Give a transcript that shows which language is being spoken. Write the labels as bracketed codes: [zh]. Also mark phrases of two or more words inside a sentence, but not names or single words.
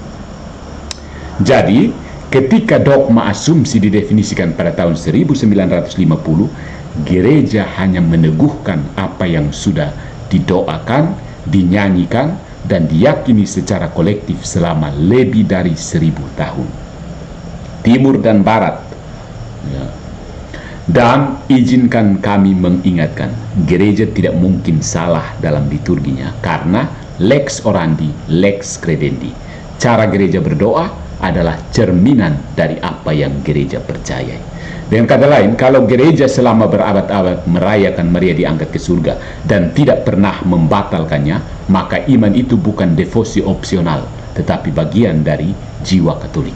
[id] Jadi, ketika dogma asumsi didefinisikan pada tahun 1950, gereja hanya meneguhkan apa yang sudah didoakan, dinyanyikan, dan diyakini secara kolektif selama lebih dari 1000 tahun. Timur dan Barat. Ya. Dan izinkan kami mengingatkan, gereja tidak mungkin salah dalam liturginya, karena [la] lex orandi, lex credendi. [id] Cara gereja berdoa adalah cerminan dari apa yang gereja percayai. Dengan kata lain, kalau gereja selama berabad-abad merayakan Maria diangkat ke surga dan tidak pernah membatalkannya, maka iman itu bukan devosi opsional, tetapi bagian dari jiwa Katolik.